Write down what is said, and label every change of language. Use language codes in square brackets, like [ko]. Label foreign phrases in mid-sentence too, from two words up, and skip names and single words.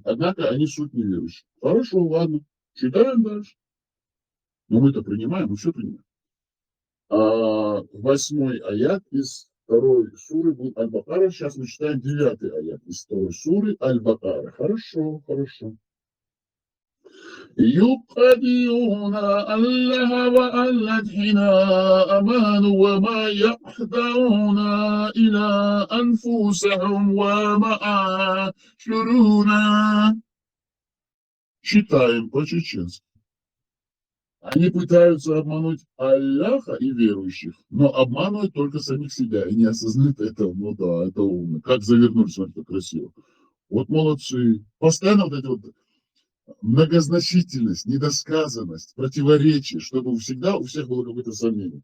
[ru] Однако они суть неверующие. Хорошо, ладно. Читаем дальше. Но мы это принимаем, мы все принимаем. 8 аят из 2 суры Аль-Бакара. Сейчас мы читаем 9 аят из 2 суры Аль-Бакара. Хорошо, хорошо. [ar] يُخَادِعُونَ اللَّهَ وَالَّذِينَ آمَنُوا وَمَا يَخْدَعُونَ إِلَّا أَنفُسَهُمْ وَمَا يَشْعُرُونَ. [ru] Читаем по-чеченски. Они пытаются обмануть Аллаха и верующих, но обманывают только самих себя и не осознают этого. Ну да, это умно. Как завернули, смотрите, как красиво. Вот молодцы. Постоянно вот эти вот многозначительность, недосказанность, противоречие, чтобы всегда у всех было какое-то сомнение.